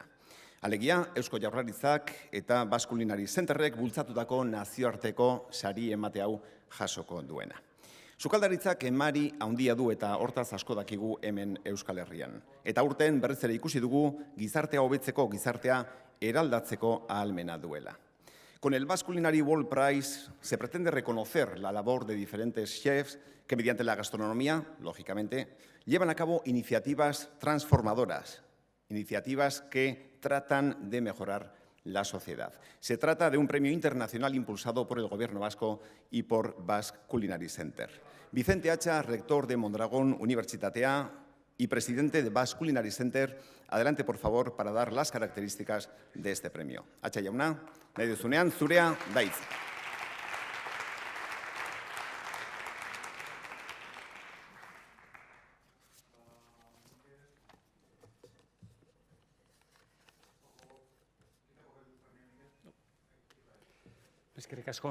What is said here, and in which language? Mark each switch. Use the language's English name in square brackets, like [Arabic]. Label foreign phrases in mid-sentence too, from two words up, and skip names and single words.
[Basque] Alegia, Eusko Jaurlaritzak eta Basque Culinary Centerrek bultzatutako nazioarteko sari emate hau jasoko duena. Sukaldaritzak emari handia du eta hortaz asko dakigu hemen Euskal Herrian. Eta urten berriz ere ikusi dugu gizartea hobetzeko, gizartea eraldatzeko ahalmena duela. [Spanish] Con el Basque Culinary World Prize se pretende reconocer la labor de diferentes chefs que mediante la gastronomía, lógicamente, llevan a cabo iniciativas transformadoras, iniciativas que tratan de mejorar la sociedad. Se trata de un premio internacional impulsado por el Gobierno vasco y por Basque Culinary Center. Vicente Hacha, rector de Mondragón Unibertsitatea y presidente de Basque Culinary Center, adelante, por favor, para dar las características de este premio. [Basque] Hacha jauna, nahi duzunean, zurea da hitza. Eskerrik asko.